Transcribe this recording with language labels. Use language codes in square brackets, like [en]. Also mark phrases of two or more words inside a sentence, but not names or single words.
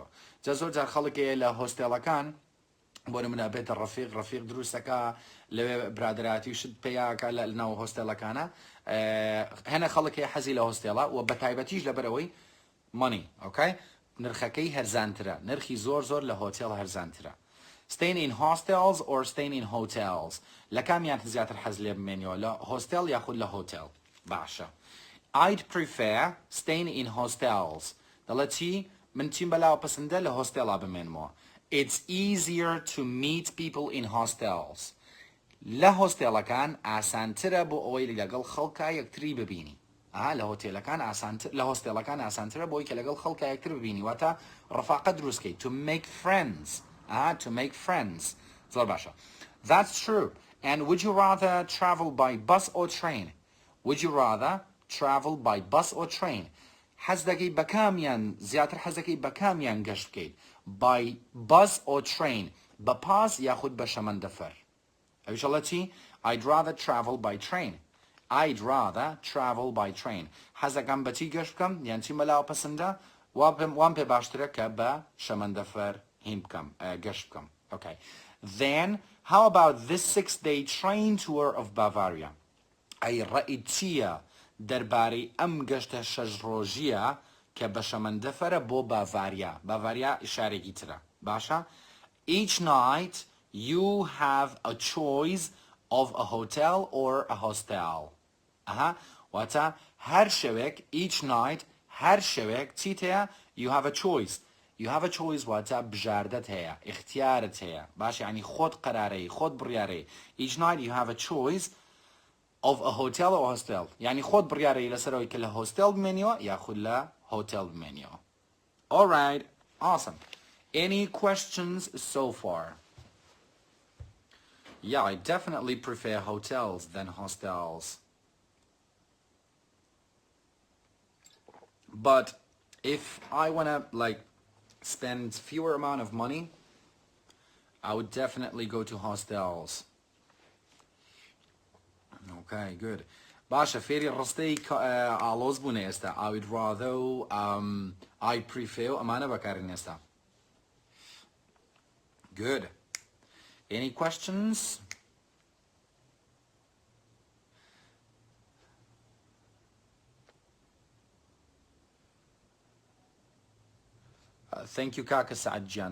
[ckb] جا زۆر جار خەڵکەیە لە هۆستێلەکان بۆ نمونە بێتە ڕەفیق دروستەکە لەوێ برادراتی شت پێیاکە لە ناو هۆستێلەکانە. هەنە خەڵکەیە حەزی لە هۆستێڵە و بە تایبەتیش لەبەرەوەی مەنی. ئۆکەی؟ نرخەکەی هەرزانترە. نرخی زۆر لە هۆتێل هەرزانترە. [en] Staying in hostels or staying in hotels. [ckb] لە کامیان زیاتر حەز لێ بمێنیەوە؟ لە هۆستێل یاخود لە هۆتێل؟ باشە. [en] I'd prefer staying in hostels. [ckb] دەڵێ چی؟ من چیم بەلاوە پەسەندە لە هۆستێڵا بمێنمەوە. [en] It's easier to meet people in hostels. [ckb] لە هۆستێڵەکان ئاسانترە بۆ ئەوەی لەگەڵ خەڵکا یەکتری ببینی. لە هۆستێڵەکان ئاسانترە بۆی کە لەگەڵ خەڵکا یەکتر ببینی. واتە ڕەفاقەت دروستکەیت. [en] To make friends. To make friends. [ckb] زۆر باشە. [en] That's true. And would you rather travel by bus or train? Would you rather travel by bus or train? [ckb] حەز دەکەی بە کامیان زیاتر حەز دەکەی بە کامیان گەشت بکەیت؟ By bus or train. بە پاس یاخود بە شەمەندەفەر. ئەویشەڵە چی؟ [en] I'd rather travel by train. I'd rather travel by train. [ckb] حەز دەکەم بە چی گەشت بکەم؟ یان چی مەلاوە پەسەندە؟ وام پێ باشترە کە بە شەمەندەفەر هین بکەم گەشت بکەم. [en] Okay. Then how about this 6-day train tour of Bavaria? [ckb] ئەی ڕەئیت چییە دەربارەی ئەم گەشتە 6 ڕۆژیە کە بە شەمەندەفەرە بۆ باڤاریا؟ باڤاریا ئیشارێکی ترە. باشە؟ [en] Each night you have a choice of a hotel or a hostel. [ckb] واتە هەر شەوێک [en] each night [ckb] هەر شەوێک چیت هەیە؟ [en] You have a choice. You have a choice [ckb] واتە بژاردەت هەیە، اختیارت هەیە. باش یعنی خۆت قەرارەی، خۆت بڕیارەی. [en] Each night you have a choice of a hotel or hostel. [ckb] یعنی خۆت بڕیارەی لەسەرەوەی کە لە هۆستێل بمێنیەوە یاخود لە هۆتێل بمێنیەوە. [en] All right. Awesome. Any questions so far? Yeah, I definitely prefer hotels than hostels. But if I want to like spend fewer amount of money, I would definitely go to hostels. Okay, good. [ckb] باشە فێری ڕستەی ئالۆز بوونە ئێستا. [en] I would rather I prefer [ckb] ئەمانە بەکارن ئێستا. [en] Good. Any questions? Thank you, Kaka Saadjan.